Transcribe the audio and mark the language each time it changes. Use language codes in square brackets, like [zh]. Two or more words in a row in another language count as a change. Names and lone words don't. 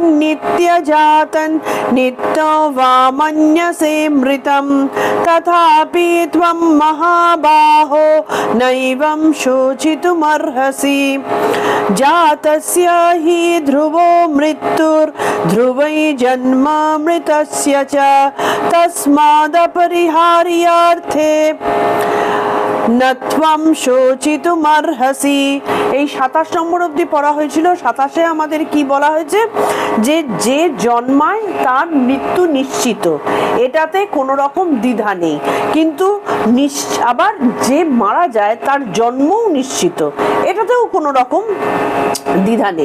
[sa] नित्यजातं नित्यो वा मन्यसे मृतं तथापि त्वं महाबाहो नैवं शोचितुमर्हसि जातस्य हि ध्रुवो मृत्युर्ध्रुवै जन्म मृतस्य च तस्मादपरिहार्यार्थे নত্বম শোচিতুমার্হসি। [bn] এই 27 নম্বর অবধি পড়া হয়েছিল। 27-এ আমাদের কি বলা হয়েছে, যে যে জন্মায় তার মৃত্যু নিশ্চিত, এটাতে কোনো রকম দ্বিধা নেই। কিন্তু আবার যে মারা যায় তার জন্মও নিশ্চিত, এটাতেও কোনো রকম দ্বিধা নেই।